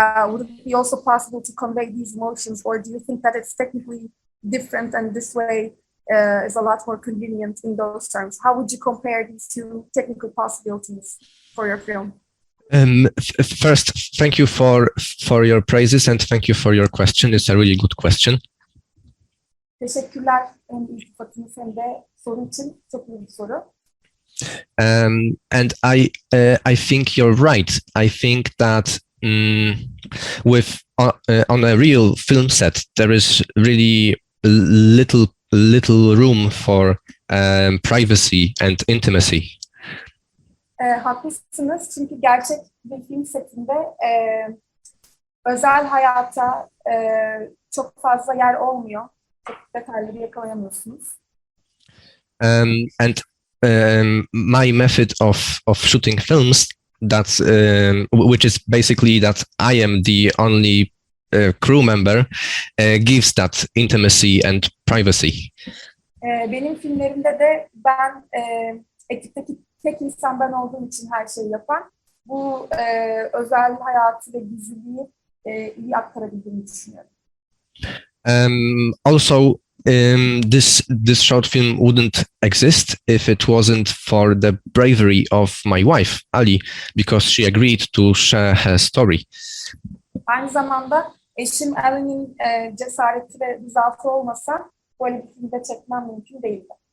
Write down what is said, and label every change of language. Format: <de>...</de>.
<en>Would it be also possible to convey these emotions, or do you think that it's technically different and this way is a lot more convenient in those terms? How would you compare these two technical possibilities for your film? First, thank you for your praises and thank you for your question. It's a really good question.</en> <tr>Teşekkürler hem iltifatınız hem de soru için. Çok iyi bir soru.</tr> <en>And I think you're right. I think that with on a real film set, there is really little room for privacy and intimacy.</en> <tr>Haklısınız çünkü gerçek bir film setinde özel hayata çok fazla yer olmuyor. Çok detayları yakalayamıyorsunuz.</tr> <en>And my method of shooting films, that's which is basically that I am the only crew member, gives that intimacy and privacy.</en> <tr>Benim filmlerimde de ben ekipteki tek insan ben olduğum için her şeyi yapan, bu özel hayatı ve gizliliği iyi aktarabildiğimi düşünüyorum.</tr> <en>Also, this short film wouldn't exist if it wasn't for the bravery of my wife, Ali, because she agreed to share her story.</en> <tr>Aynı zamanda eşim Ali'nin cesareti ve rızası olmasa böyle bir filmde çekmem mümkün değildi.</tr>